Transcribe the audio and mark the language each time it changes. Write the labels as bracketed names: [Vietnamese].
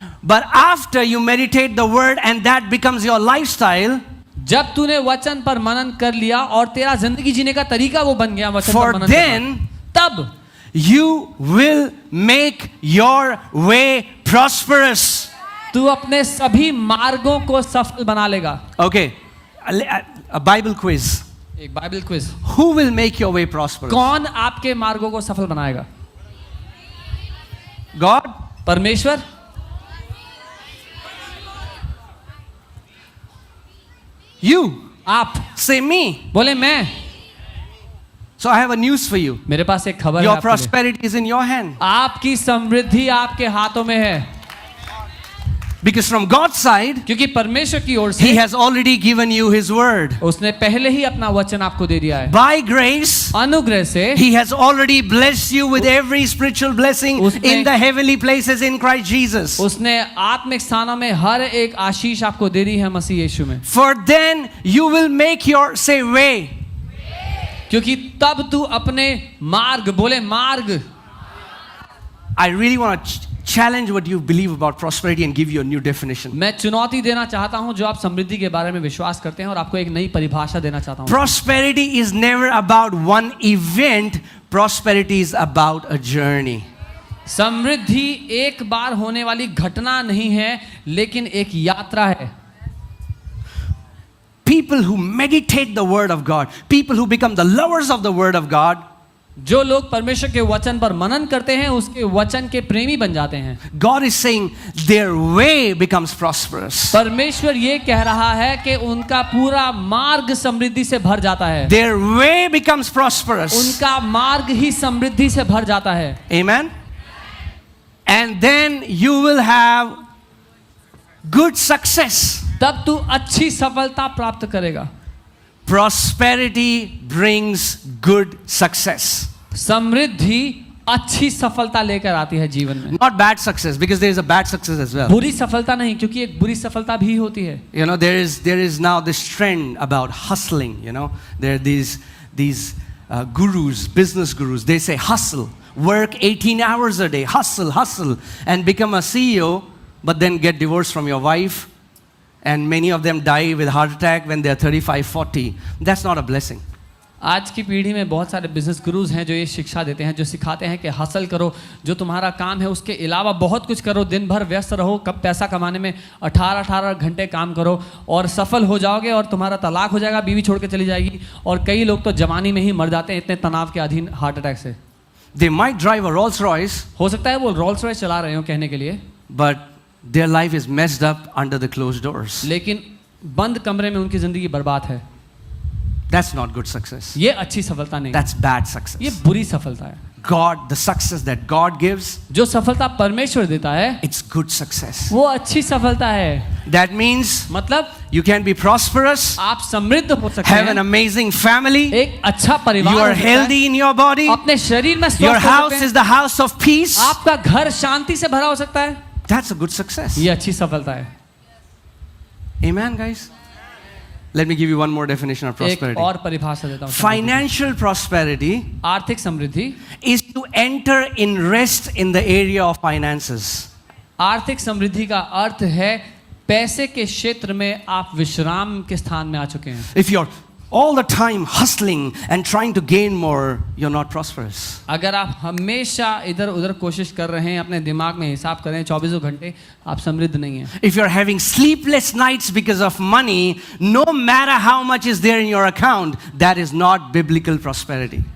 [English] but after you meditate the word and that becomes your lifestyle. [Hindi] जब तूने वचन पर मनन कर लिया और तेरा जिंदगी जीने का तरीका वो बन गया वचन [English] For [Hindi] पर मनन [English] then, [Hindi] तब [English] you will make your way prosperous. [Hindi] तू अपने सभी मार्गों को सफल बना लेगा। [English] Okay, a Bible quiz. [Hindi] एक Bible quiz. [English] Who will make your way prosperous? [Hindi] कौन आपके मार्गों को सफल बनाएगा? [English] God? [Hindi] परमेश्वर? [English] You? [Hindi] आप? [English] Say me. [Hindi] बोले मैं। [English] So I have a news for you. [Hindi] मेरे पास एक खबर है [English] Your [Hindi] आपके लिए। [English] prosperity is in your hand. [Hindi] आपकी समृद्धि आपके हाथों में है। [English] Because from God's side, [Hindi] क्योंकि परमेश्वर की ओर से [English] He has already given you His word. [Hindi] उसने पहले ही अपना वचन आपको दे दिया है। [English] By grace, [Hindi] अनुग्रह से [English] He has already blessed you with every spiritual blessing in the heavenly places in Christ Jesus. [Hindi] उसने आत्मिक स्थानों में हर एक आशीष आपको दे दी है मसीह यीशु में। [English] For then you will make your, say, way. [Hindi] क्योंकि तब तू अपने मार्ग, बोले मार्ग। [English] I really want to challenge what you believe about prosperity and give you a new definition. [Hindi] मैं चुनौती देना चाहता हूं जो आप समृद्धि के बारे में विश्वास करते हैं और आपको एक नई परिभाषा देना चाहता हूं। [English] Prosperity is never about one event. Prosperity is about a journey. [Hindi] समृद्धि एक बार होने वाली घटना नहीं है, लेकिन एक यात्रा है। [English] People who meditate the word of God, people who become the lovers of the word of God, [Hindi] जो लोग परमेश्वर के वचन पर मनन करते हैं उसके वचन के प्रेमी बन जाते हैं। [English] God is saying their way becomes prosperous. [Hindi] परमेश्वर ये कह रहा है कि उनका पूरा मार्ग समृद्धि से भर जाता है। [English] Their way becomes prosperous. [Hindi] उनका मार्ग ही समृद्धि से भर जाता है। [English] Amen. And then you will have good success. [Hindi] तब तू अच्छी सफलता प्राप्त करेगा। [English] Prosperity brings good success. [Hindi] समृद्धि अच्छी सफलता लेकर आती है जीवन में। [English] Not bad success, because there is a bad success as well. [Hindi] बुरी सफलता नहीं, क्योंकि एक बुरी सफलता भी होती है। [English] You know, there is now this trend about hustling. You know, there are these gurus, business gurus. They say hustle, work 18 hours a day, hustle, and become a CEO, but then get divorced from your wife. And many of them die with heart attack when they are 35, 40. That's not a blessing. [Hindi] आज की पीढ़ी में बहुत सारे business gurus हैं जो ये शिक्षा देते हैं, जो सिखाते हैं कि हासिल करो, जो तुम्हारा काम है उसके अलावा बहुत कुछ करो, दिन भर व्यस्त रहो, कब पैसा कमाने में 18 घंटे काम करो और सफल हो जाओगे और तुम्हारा तलाक हो जाएगा, बीवी छोड़ के चली जाएगी। और कई लोग तो जवानी में ही मर जाते हैं इतने तनाव के अधीन हार्ट अटैक से। [English] They might drive a Rolls Royce. [Hindi] हो सकता है वो रोल्स रॉयस चला रहे हो कहने के लिए, [English] but their life is messed up under the closed doors. [Hindi] लेकिन बंद कमरे में उनकी जिंदगी बर्बाद है। [English] That's not good success. [Hindi] ये अच्छी सफलता नहीं, [English] That's bad success. [Hindi] ये बुरी सफलता है। [English] God, the success that God gives, [Hindi] जो सफलता परमेश्वर देता है [English] it's good success. [Hindi] वो अच्छी सफलता है। [English] That means [Hindi] मतलब [English] you can be prosperous, [Hindi] आप समृद्ध हो सकते [English] have an [Hindi] हैं, [English] amazing family, [Hindi] एक अच्छा परिवार [English] you [Hindi] हो [English] are [Hindi] सकता है, [English] healthy in your body, [Hindi] अपने शरीर में [English] your [Hindi] स्वस्थ हो [English] house [Hindi] सकते [English] is [Hindi] हैं, [English] the house of peace. [Hindi] आपका घर शांति से भरा हो सकता है। [English] That's a good success. [Hindi] ये अच्छी सफलता है। [English] Amen, guys? Let me give you one more definition of [Hindi] एक [English] prosperity. [Hindi] और परिभाषा देता हूँ। [English] Financial prosperity [Hindi] आर्थिक समृद्धि, [English] is to enter in rest in the area of finances. [Hindi] आर्थिक समृद्धि का अर्थ है पैसे के क्षेत्र में आप विश्राम के स्थान में आ चुके हैं। [English] If you're all the time hustling and trying to gain more, you're not prosperous. [Hindi] अगर आप हमेशा इधर उधर कोशिश कर रहे हैं, अपने दिमाग में हिसाब कर रहे हैं 24 घंटे, आप समृद्ध नहीं हैं। [English] If you're having sleepless nights because of money, no matter how much is there in your account, that is not biblical prosperity.